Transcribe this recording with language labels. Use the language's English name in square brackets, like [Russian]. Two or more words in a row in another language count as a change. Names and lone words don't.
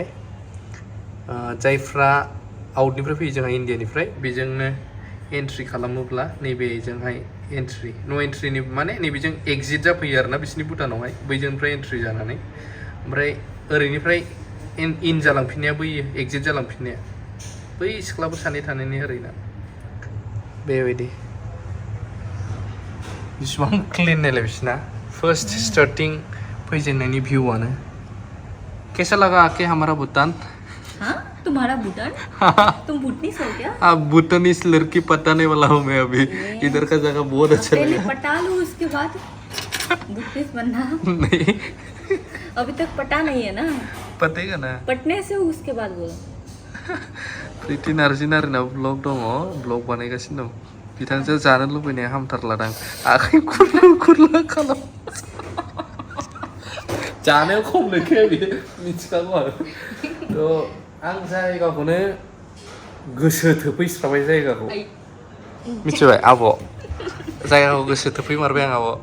[Bodo] जायफ्रा आउटनिफ्राय फैयो जोंहा इण्डियानिफ्राय बेजोंनो एन्ट्रि खालामोब्ला नैबेजोंहाय एन्ट्रि न' एन्ट्रिनि माने नैबेजों एक्जिट जाफैयो आरोना बिसिनि भुटानावहाय बैजोंनिफ्राय एन्ट्रि जानानै ओमफ्राय ओरैनिफ्राय इन जालांफिननाया बैयो एक्जिट जालांफिननाया बै सिख्लाफोर सानै थानायनि ओरैना बेबायदि बिसिबां क्लिन नायलाय बिसिना [English] first starting [Bodo] फैजेननायनि भिउआनो [Hindi] कैसा लगा आके हमारा भूटान? हाँ तुम्हारा भूटान? तुम भूटनीस हो क्या? अब भूटानीस लड़की पटाने वाला हूँ मैं अभी इधर का जगह बहुत अच्छा लगा। पहले पटा लो उसके बाद भूटनीस बनना। नहीं अभी तक पटा नहीं है ना? पटेगा ना पटने से उसके बाद बोलो। [Bodo] प्रिति नार्जिनारिनाव ब्लग दङ ब्लग बानायगासिनो दं बिथांजो जानो लुबैनाया हामथारलादां आखाइ खुरला खुरला खालाम जानायाव खम लैखाया बियो मिथिखागौ आरो थ' आं जायगाखौनो गोसो थोफैस्राबाय जायगाखौ मिथिबाय आब' जायगाखौ गोसो थोफैमारबाय आं आब'